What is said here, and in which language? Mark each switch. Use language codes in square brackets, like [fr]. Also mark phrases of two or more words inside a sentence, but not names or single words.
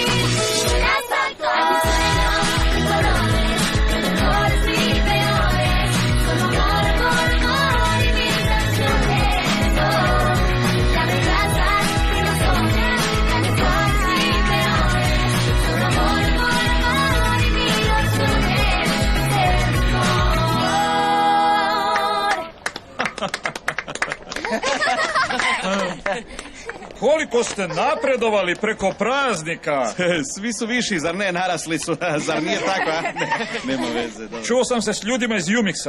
[es] Serás tanto a mis sueños y colores, mejores y peores. Solo amor, amor, amor y mil canciones. Oh, ya no hay razas ni razones, ya mejores y peores. Solo amor, amor, amor y mil opciones de ser mejor. [hr] Koliko ste napredovali preko praznika? Svi su viši, zar ne? Narasli su, zar nije tako? A? Ne, nema veze. Dobro. Čuo sam se s ljudima iz Jumixa.